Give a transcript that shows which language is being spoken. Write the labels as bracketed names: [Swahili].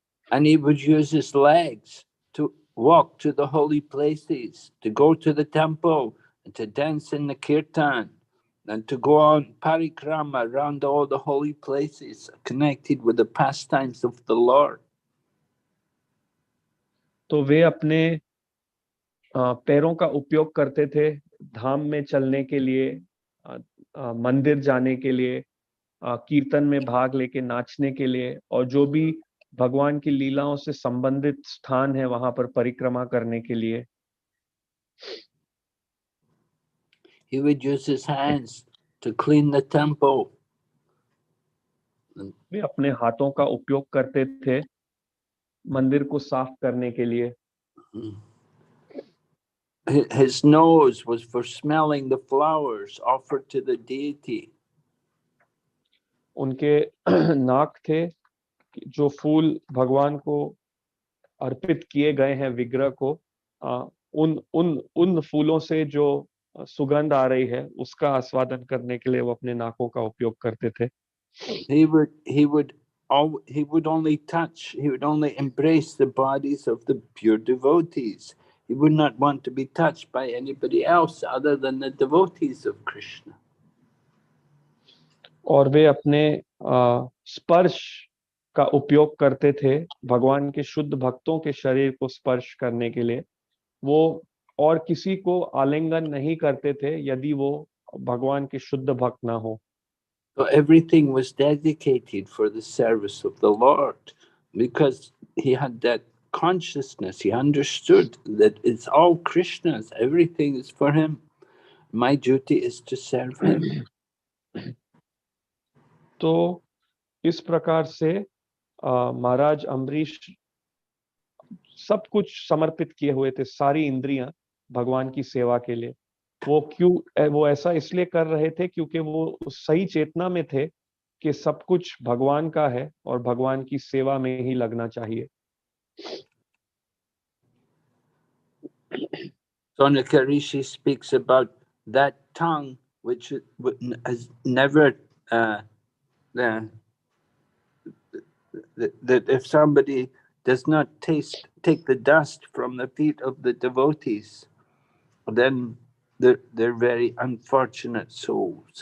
[English] And he would use his legs to walk to the holy places, to go to the temple, and to dance in the kirtan. and to go on parikrama around all the holy places connected with the pastimes of the Lord. [Hindi] तो वे अपने पैरों का उपयोग करते थे धाम में चलने के लिए, मंदिर जाने के लिए, कीर्तन में भाग लेके नाचने के लिए, और जो भी भगवान की लीलाओं से संबंधित स्थान है वहां पर परिक्रमा करने के लिए। [English] He would use his hands to clean the temple. [Hindi] वे अपने हाथों का उपयोग करते थे मंदिर को साफ करने के लिए। [English] His nose was for smelling the flowers offered to the deity. [Hindi] उनके नाक थे जो फूल भगवान को अर्पित किए गए हैं विग्रह को, उन उन उन फूलों से जो सुगंध आ रही है उसका आस्वादन करने के लिए वो अपने नाकों का उपयोग करते थे। [English] He would only embrace the bodies of the pure devotees. He would not want to be touched by anybody else other than the devotees of Krishna. [Hindi] और वे अपने स्पर्श का उपयोग करते थे भगवान के शुद्ध भक्तों के शरीर को स्पर्श करने के लिए। वो और किसी को आलिंगन नहीं करते थे यदि वो भगवान के शुद्ध भक्त ना हो। [English] So everything was dedicated for the service of the Lord, because he had that consciousness. He understood that it's all Krishna's. Everything is for him. My duty is to serve him. [Hindi] तो इस प्रकार से महाराज अम्बरीश सब कुछ समर्पित किए हुए थे, सारी इंद्रियां भगवान की सेवा के लिए। वो ऐसा इसलिए कर रहे थे क्योंकि वो उस सही चेतना में थे कि सब कुछ भगवान का है और भगवान की सेवा में ही लगना चाहिए। [English] Sonaka Rishi speaks about that tongue which has never that if somebody does not take the dust from the feet of the devotees, then they're very unfortunate souls.